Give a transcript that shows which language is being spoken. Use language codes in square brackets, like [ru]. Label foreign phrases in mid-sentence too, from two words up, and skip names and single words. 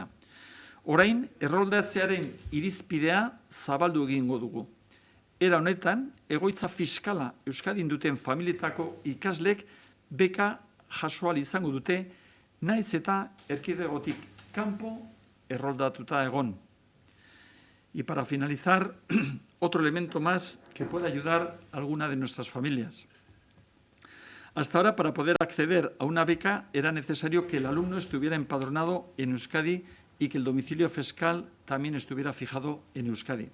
[eu] Orain, erroldatzearen irizpidea zabaldu egingo dugu. Era honetan, egoitza fiskala Euskadin duten familietako ikaslek beka jaso ahal izango dute, naiz eta erkidegotik kanpo erroldatuta egon. [es] Y para finalizar, otro elemento más que puede ayudar a alguna de nuestras familias. Hasta ahora, para poder acceder a una beca, era necesario que el alumno estuviera empadronado en Euskadi y que el domicilio fiscal también estuviera fijado en Euskadi.